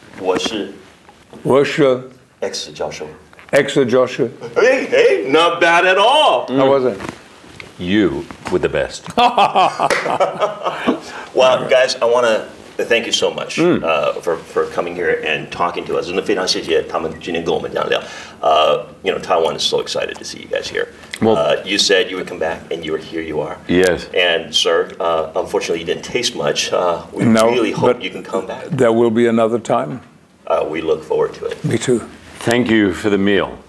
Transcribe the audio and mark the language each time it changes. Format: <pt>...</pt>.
<zh>我是X 教授. X教授.</zh> <en>Hey, not bad at all. How was it? You were the best. Well, guys, I want to thank you so much for coming here and talking to us.</en> <zh>真的非常谢谢他们今天跟我们这样聊。</zh> <en>Taiwan is so excited to see you guys here. You said you would come back, and here you are. Yes. And sir, unfortunately, you didn't taste much. We really hope you can come back. There will be another time. We look forward to it. Me too. Thank you for the meal.</en>